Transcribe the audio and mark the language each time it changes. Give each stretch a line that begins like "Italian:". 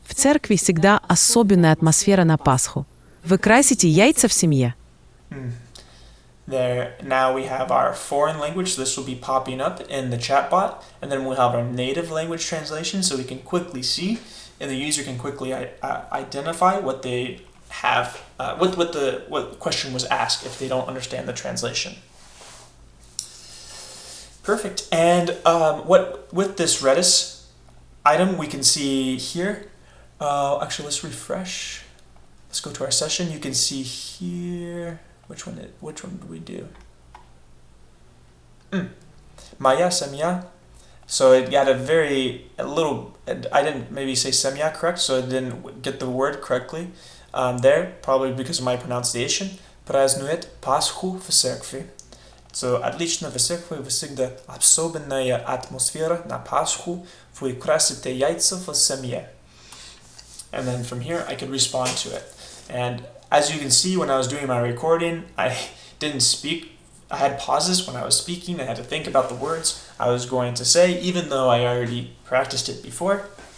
Russian: В церкви всегда особенная атмосфера на Пасху. Вы красите яйца в семье?
English: There, now we have our foreign language, so this will be popping up in the chatbot, and then we'll have our native language translation so we can quickly see, and the user can quickly identify what they have, what the question was asked if they don't understand the translation. Perfect. And with this Redis item, we can see here. Actually, let's refresh. Let's go to our session. You can see here. Which one did we do?
Russian: Моя семья.
English: So it got a little. I didn't maybe say семья correct, so I didn't get the word correctly there, probably because of my pronunciation.
Russian: Празднует Пасху в церкви. So отлично в церкви всегда особенная атмосфера на Пасху. Вы красите яйца в семье.
English: And then from here I could respond to it. And as you can see, when I was doing my recording, I didn't speak. I had pauses when I was speaking. I had to think about the words I was going to say, even though I already practiced it before.